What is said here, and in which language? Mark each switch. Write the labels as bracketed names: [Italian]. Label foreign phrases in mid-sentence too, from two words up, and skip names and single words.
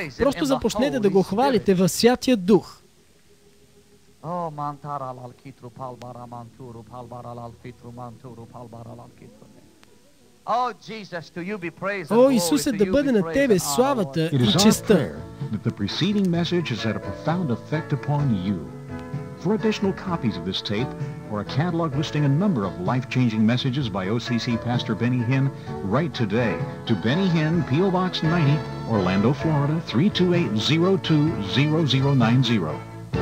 [Bulgarian] Просто започнете да го хвалите във Святия Дух. О, Исусе, да бъде на Тебе славата и честта. [English] For additional copies of this tape or a catalog listing a number of life-changing messages by OCC Pastor Benny Hinn, write today to Benny Hinn, P.O. Box 90, Orlando, Florida 328020090.